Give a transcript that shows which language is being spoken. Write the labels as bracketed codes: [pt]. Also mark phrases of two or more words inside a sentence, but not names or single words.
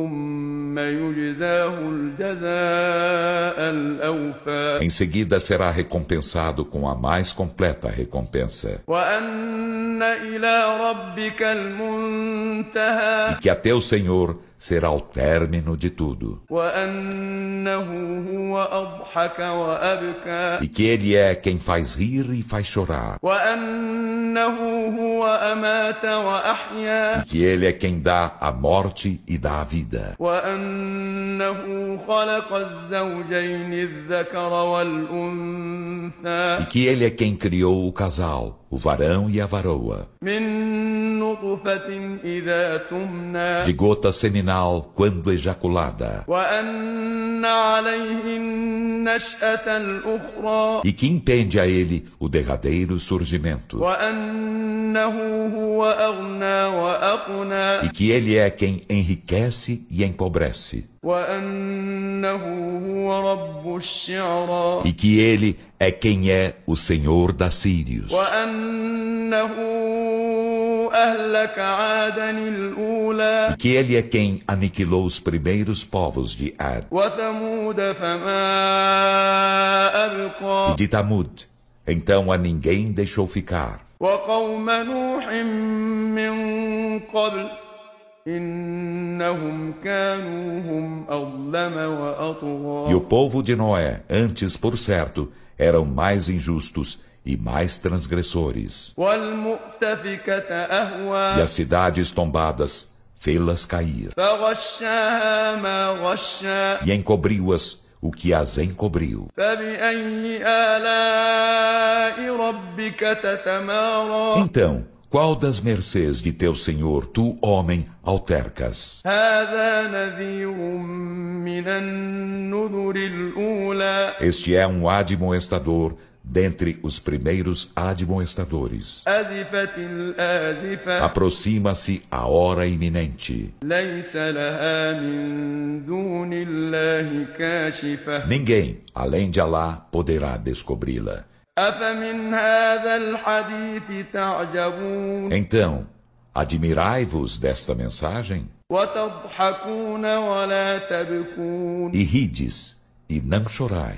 [pt] Em seguida será recompensado com a mais completa recompensa. E que a teu Senhor será o término de tudo. [ar] وأنه هو أضحك وأبكى [pt] E que Ele é quem faz rir e faz chorar. [ar] وأنه هو أمات وأحيا [pt] E que Ele é quem dá a morte e dá a vida. [ar] وأنه خلق الزوجين الذكر والأنثى [pt] E que Ele é quem criou o casal, o varão e a varoa, [ar] من نطفة إذا تمنى [pt] de gota seminal quando ejaculada, [ar] وأن عليه النشأة الأخرى [pt] e que impende a Ele o derradeiro surgimento. [ar] وأنه هو أغنى وأقنى [pt] E que Ele é quem enriquece e empobrece. [ar] وأنه هو رب الشعرى [pt] E que Ele é quem é o Senhor da Sírios. [ar] وأنه أهلك عادا الأولى [pt] E que Ele é quem aniquilou os primeiros povos de Ad [ar] وثمود فما [pt] e [ar] أبقى [pt] de Tamud. Então a ninguém deixou ficar. [ar] وقوم نوح من قبل إنهم كانوا هم أظلم [pt] E o [ar] وأطغى [pt] povo de Noé, antes, por certo, eram mais injustos e mais transgressores. [ar] والمؤتفكة [pt] E [ar] أهوى [pt] as cidades tombadas fê-las cair. [ar] فغشاها ما غشا [pt] E encobriu-as o que as encobriu. [ar] فبأي آلاء ربك تتمارى [pt] Então, qual das mercês de teu Senhor tu, homem, altercas? [ar] هذا نذير من النذر الأولى [pt] Este é um admoestador dentre os primeiros admoestadores. [ar] أزفت الآزفة [pt] Aproxima-se a hora iminente. [ar] ليس لها من دون الله كاشفة [pt] Ninguém, além de Alá, poderá descobri-la. [ar] أفمن هذا الحديث تعجبون [pt] Então, admirai-vos desta mensagem [ar] وتضحكون ولا تبكون [pt] e rides e não chorais,